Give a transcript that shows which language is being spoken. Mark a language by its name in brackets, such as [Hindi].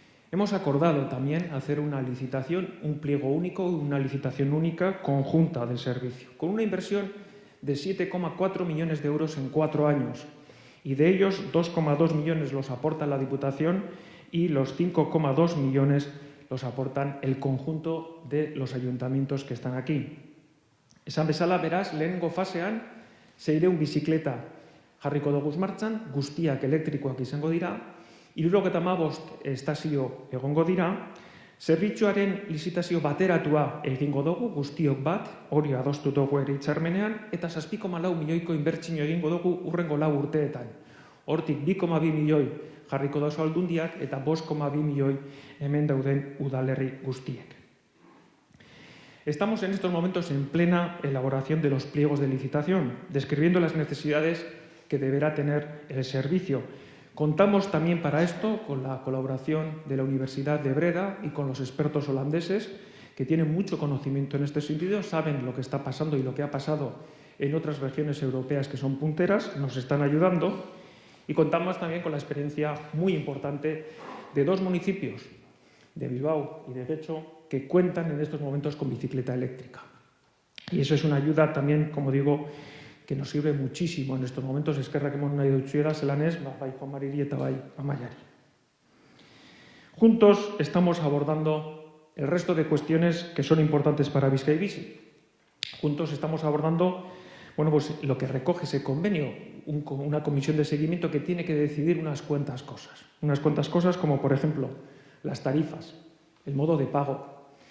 [Spanish] Hemos acordado también hacer una licitación, un pliego único, una licitación única conjunta del servicio, con una inversión de 7,4 millones de euros en 4 años. Y de ellos, 2,2 millones los aporta la Diputación y los 5,2 millones los aportan el conjunto de los ayuntamientos que están aquí. [Basque] Esan bezala, beraz, lehenengo fasean, 600 bizikleta jarriko dugu martxan, guztiak elektrikoak izango dira, 75 estazio egongo dira, zerbitzuaren lizitazio bateratua egingo dugu, guztiok bat, hori adostu dugu ere hitzarmenean, eta 7,4 milioiko inbertsio egingo dugu urrengo 4 urteetan. Hortik 2,2 milioi jarriko dauzu aldundiak eta 5,2 milioi hemen dauden udalerri guztiek. [Spanish] Estamos en estos momentos en plena elaboración de los pliegos de licitación, describiendo las necesidades que deberá tener el servicio. Contamos también para esto con la colaboración de la Universidad de Breda y con los expertos holandeses que tienen mucho conocimiento en este sentido, saben lo que está pasando y lo que ha pasado en otras regiones europeas que son punteras, nos están ayudando, y contamos también con la experiencia muy importante de 2 municipios, de Bilbao y de Getxo, que cuentan en estos momentos con bicicleta eléctrica. Y eso es una ayuda también, como digo, que nos sirve muchísimo en estos momentos. [Basque] Eskerrak eman nahi dutzuela, zelanez, bai Juan Mariri eta bai Amaiari. [Spanish] Juntos estamos abordando el resto de cuestiones que son importantes para Bizkaibizi. Juntos estamos abordando Bueno, pues lo que recoge ese convenio, una comisión de seguimiento que tiene que decidir unas cuantas cosas. Unas cuantas cosas como, por ejemplo, las tarifas, el modo de pago.